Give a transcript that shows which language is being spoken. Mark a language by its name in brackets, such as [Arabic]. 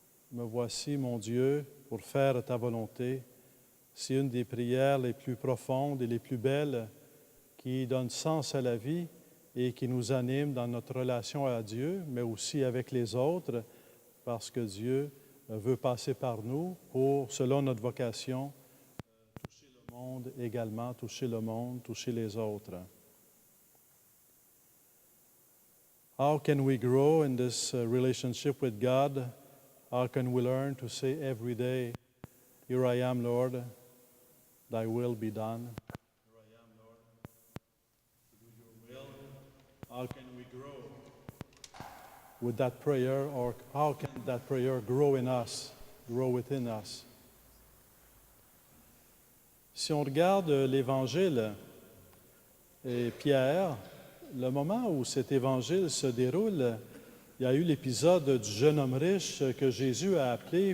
[French] Me voici, mon Dieu, pour faire ta volonté. » C'est une des prières les plus profondes et les plus belles qui donnent sens à la vie et qui nous anime dans notre relation à Dieu, mais aussi avec les autres, parce que Dieu veut passer par nous pour, selon notre vocation, toucher le monde également, toucher le monde, toucher les autres. [English] How can we grow in this relationship with God? How can we learn to say every day, "Here I am, Lord, thy will be done"? Here I am, Lord, to do your will. How can we grow with that prayer, or how can that prayer grow in us, grow within us? [French] Si on regarde l'Évangile et Pierre, le moment où cet Évangile se déroule, il y a eu l'épisode du jeune homme riche que Jésus a appelé.